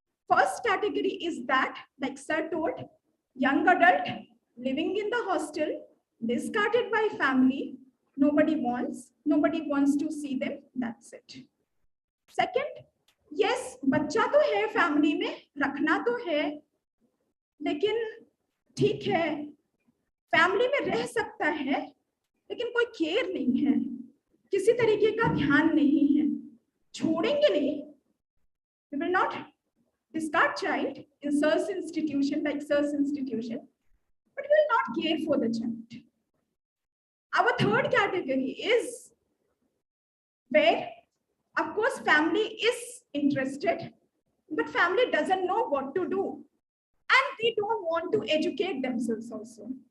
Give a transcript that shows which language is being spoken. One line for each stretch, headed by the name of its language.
English: First category is that, like sir told, young adult living in the hostel, discarded by family, nobody wants to see them, that's it. Second, yes,
Hindi: बच्चा तो है family में, रखना तो है, लेकिन ठीक है, फैमिली में रह सकता है, लेकिन कोई केयर नहीं है, किसी तरीके का ध्यान नहीं है, छोड़ेंगे नहीं.
English: We will not discard child in SIRS institution, like SIRS institution, but we will not care for the child. Our third category is where, of course, family is interested, but family doesn't know what to do, and they don't want to educate themselves also.